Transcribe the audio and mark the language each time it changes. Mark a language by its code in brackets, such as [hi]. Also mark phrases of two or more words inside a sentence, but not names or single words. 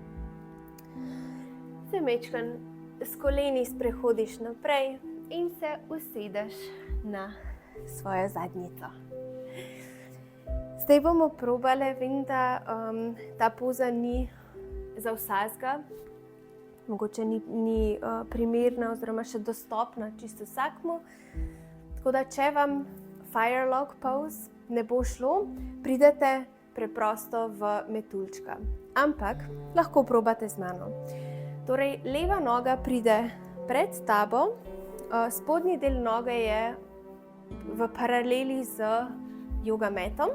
[sl] Se majčkeno s koleni sprehodiš naprej in se usedeš na svojo zadnjico. Zdaj bomo probali, vem, da ta poza ni za vsakega, mogoče ni primerna oziroma še dostopna čisto vsakmu. Tako da, če vam [en] fire log pose [sl] ne bo šlo, pridete preprosto v metuljčka. Ampak lahko probate z mano. Torej, leva noga pride pred tabo, spodnji del noge je v paraleli z [en] yoga matom.